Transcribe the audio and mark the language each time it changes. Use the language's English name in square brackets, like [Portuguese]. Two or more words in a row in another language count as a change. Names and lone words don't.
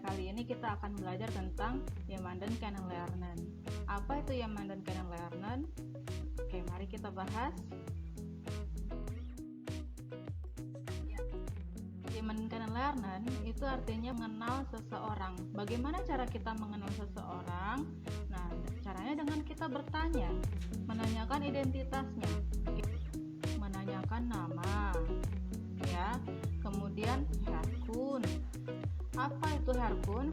[Indonesian] Kali ini kita akan belajar tentang [German] jemanden kennenlernen. [Indonesian] Apa itu [German] jemanden kennenlernen? [Indonesian] Oke, mari kita bahas. [German] Jemanden kennenlernen [Indonesian] itu artinya mengenal seseorang. Bagaimana cara kita mengenal seseorang? Nah, caranya dengan kita bertanya, menanyakan identitasnya, menanyakan nama, ya. Kemudian herkunft. Apa itu herkunft?